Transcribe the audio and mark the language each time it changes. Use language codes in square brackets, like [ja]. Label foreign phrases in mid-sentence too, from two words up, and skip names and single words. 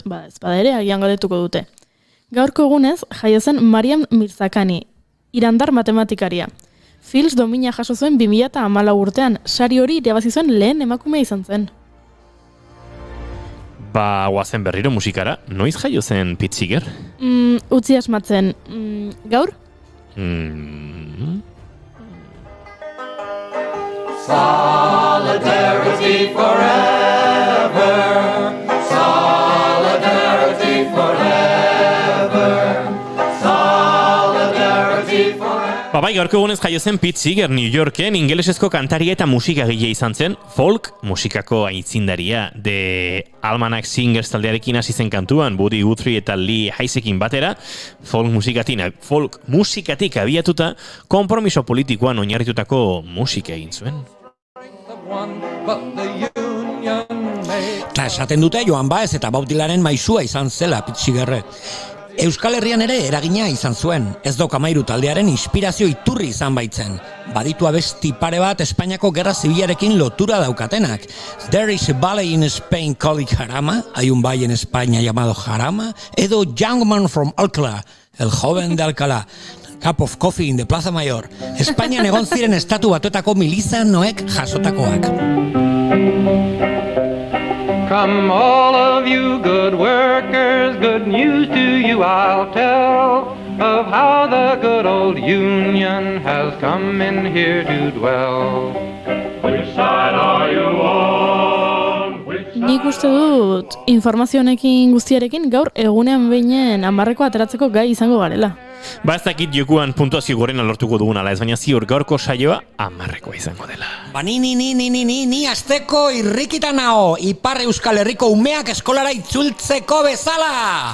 [eu] Ez bada ere, agian galdetuko dute. Gaurko egunez, jaio zen Mariam Mirzakhani, irandar matematikaria. Fields domina jaso zuen 2014 urtean, sari hori irabazi zuen lehen emakumea izan zen. Guazen berriro musikara, noiz jaio zen Pete Seeger? Utzi asmatzen, gaur? [en] Solidarity forever. Solidarity forever. Solidarity forever. [eu] Bai, gaurko egunez jaio zen Pete Seeger New Yorken, ingelesezko kantaria eta musikagile izan zen, folk musikako aitzindaria. The Almanac Singers taldearekin hasi zen kantuan, Buddy Guthrie eta Lee Heisekin batera, folk musikatik abiatuta, konpromiso politikoan oinarritutako musika egin zuen. Eta esaten dute Joan Baez eta Bob Dylanen maisua izan zela Pete Seegerrek. Euskal Herrian ere eragina izan zuen, ez dok amairu taldearen inspirazio iturri izan baitzen. Baditu abesti pare bat Espainiako Gerra Zibilarekin lotura daukatenak. [en] There is a ballet in Spain called Jarama, [es] hay un baile en España llamado Jarama, edo Young Man from Alcalá, el joven de Alcalá, [en] cup of coffee in the Plaza Mayor. [eu] Espainian egon ziren estatu batuetako milizanoek jasotakoak. [en] Come all of you good workers, good news to you I'll tell of how the good old Union has come in here to dwell. Which side are you on? [eu] Nik uste dut informazio honekin guztiarekin gaur egunean beinen 10 ateratzeko gai izango garela. Ba ez dakit jokuan puntuazio gorena lortuko dugun ala ez, baina ziur gaurko saioa 10 izango dela. Ba ni asteko irrikita nao, Ipar Euskal Herriko umeak eskolara itzultzeko bezala!